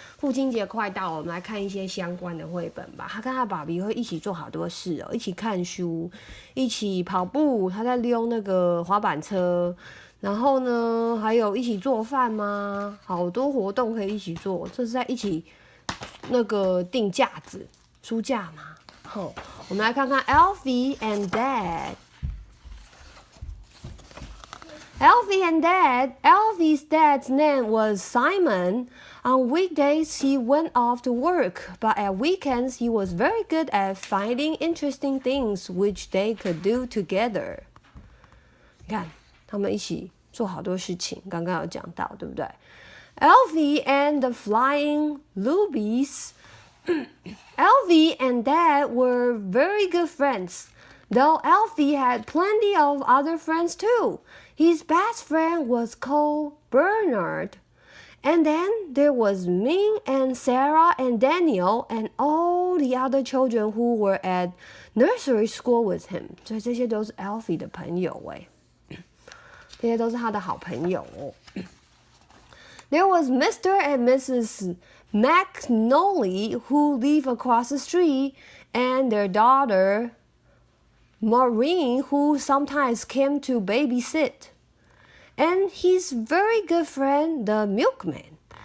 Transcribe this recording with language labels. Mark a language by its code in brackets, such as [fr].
[zh] 父亲节快到了，我们来看一些相关的绘本吧。他跟他爸比会一起做好多事哦，一起看书，一起跑步，他在溜那个滑板车。然后呢，还有一起做饭吗？好多活动可以一起做。这是在一起那个订架子、书架吗？好，我们来看看 Alfie and Dad。 [en] Alfie and Dad. Alfie's dad's name was Simon. On weekdays, he went off to work, but at weekends, he was very good at finding interesting things which they could do together. [zh] 你看，他们一起做好多事情，刚刚有讲到，对不对？ [en] Alfie and the Flying Loobies. Alfie and Dad were very good friends, though Alfie had plenty of other friends too. His best friend was called Bernard. And then there was Ming and Sarah and Daniel and all the other children who were at nursery school with him. [zh] 所以这些都是 Alfie 的朋友哎，这些都是他的好朋友哦。 [en] There was Mr. and Mrs. McNally who live across the street, and their daughter, Maureen, who sometimes came to babysit, and his very good friend, the milkman.